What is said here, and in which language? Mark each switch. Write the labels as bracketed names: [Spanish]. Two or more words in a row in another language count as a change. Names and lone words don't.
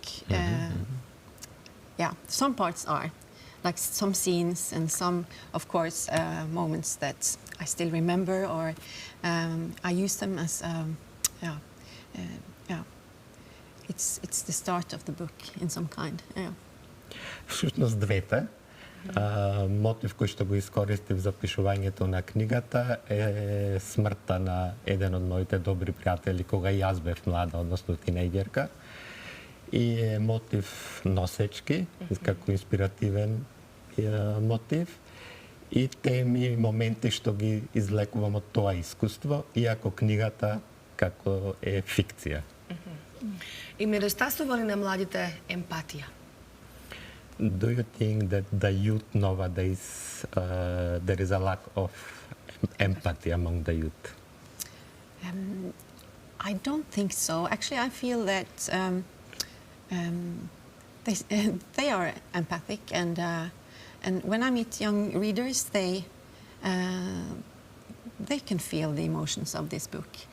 [English] Yeah, some parts are, like some scenes and some, of course, moments that I still remember, or I use them as, it's the start of the book in some kind. Yeah. [Macedonian] Всушност двете. Мотив кој што го искористив за пишувањето на книгата е смртта на еден од моите добри пријатели кога и јас бев млада, односно тинејģерка. И е мотив носечки, како инспиративен мотив, и теми и моменти што ги извлекувам од тоа искуство, иако книгата како е фикција. И недостасува ли на младите емпатија? [English] Do you think that the youth nowadays there is a lack of empathy among the youth? I don't think so. Actually, I feel that they are empathic, and when I meet young readers, they can feel the emotions of this book.